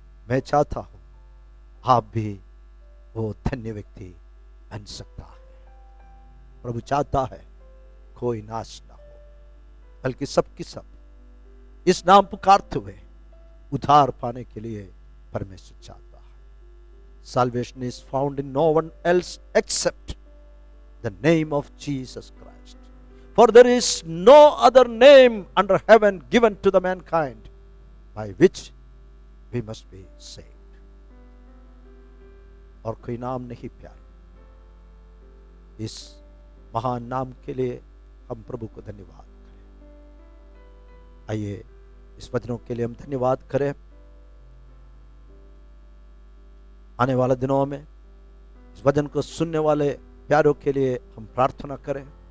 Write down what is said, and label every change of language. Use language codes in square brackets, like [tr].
[hi] मैं चाहता हूं आप भी वो धन्य व्यक्ति बन सकता है। प्रभु चाहता है कोई नाश ना हो, बल्कि सबकी सब इस नाम पुकारते हुए उद्धार पाने के लिए परमेश्वर चाहता है। [en] Salvation is found in no one else except the name of Jesus Christ. For there is no other name under heaven given to the mankind by which we must be saved. [hi] और कोई नाम नहीं प्यारे, इस महान नाम के लिए हम प्रभु को धन्यवाद करें। आइए इस वचनों के लिए हम धन्यवाद करें। आने वाले दिनों में इस वचन को सुनने वाले प्यारों के लिए हम प्रार्थना करें।